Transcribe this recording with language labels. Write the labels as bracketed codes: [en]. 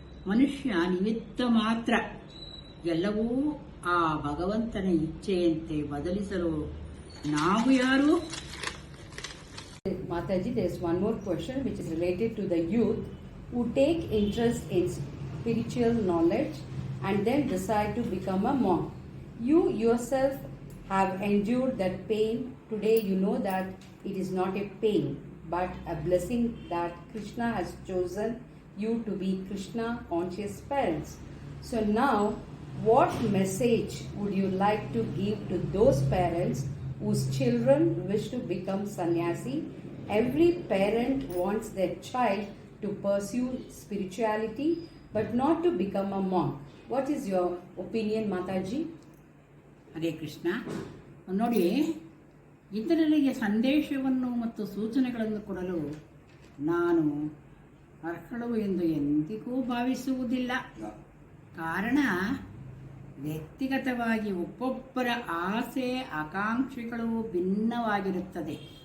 [kn] ಮನುಷ್ಯ ನಿಮಿತ್ತ ಮಾತ್ರ. ಎಲ್ಲವೂ ಆ ಭಗವಂತನ ಇಚ್ಛೆಯಂತೆ ಬದಲಿಸಲು ನಾವು ಯಾರು? [en] Mataji, there is one more question which is related to the youth who take interest in spiritual knowledge and then decide to become a monk. You yourself have endured that pain. Today you know that it is not a pain but a blessing that Krishna has chosen you to be Krishna conscious parents. So now, what message would you like to give to those parents whose children wish to become sannyasi? Every parent wants their child to pursue spirituality but not to become a monk. What is your opinion, Mataji? [kn] Hare Krishna. ನೋಡಿ, ಇತರರಿಗೆ ಸಂದೇಶವನ್ನು ಮತ್ತು ಸೂಚನೆಗಳನ್ನು ಕೊಡಲು ನಾನು ಅರ್ಹಳು ಎಂದು ಎಂದಿಗೂ ಭಾವಿಸುವುದಿಲ್ಲ. ಕಾರಣ, ವ್ಯಕ್ತಿಗತವಾಗಿ ಒಬ್ಬೊಬ್ಬರ ಆಸೆ ಆಕಾಂಕ್ಷೆಗಳು ಭಿನ್ನವಾಗಿರುತ್ತದೆ.